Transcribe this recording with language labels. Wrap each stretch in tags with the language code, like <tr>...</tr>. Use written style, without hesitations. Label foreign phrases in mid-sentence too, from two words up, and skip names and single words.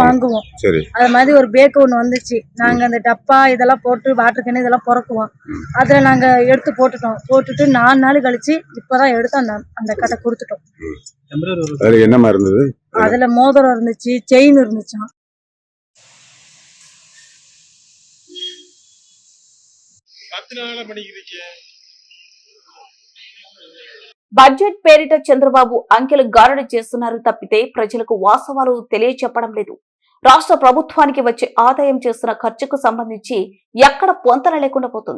<ta>வாங்குவோம். சரி. அது மாதிரி ஒரு பேக்கு ஒன்று வந்துச்சு. நாங்கள் அந்த டப்பா இதெல்லாம் போட்டு</ta> <en>water can</en> <ta>இதெல்லாம் பொறக்குவோம். அதில் நாங்கள் எடுத்து போட்டுட்டு 4 நாள் கழிச்சு இப்போதான் எடுத்து அந்த கட்டை கொடுத்துட்டோம். அதுல என்னமா இருந்தது? அதில் மோதிரம் இருந்துச்சு, செயின் இருந்துச்சாம்.</ta> <te>బడ్జెట్ పేరిట చంద్రబాబు అంకెలు గారడి చేస్తున్నారు తప్పితే ప్రజలకు వాస్తవాలు తెలియచెప్పడం లేదు. రాష్ట్ర ప్రభుత్వానికి వచ్చే ఆదాయం చేస్తున్న ఖర్చుకు సంబంధించి ఎక్కడ పొంతన లేకుండా పోతుంది.</te>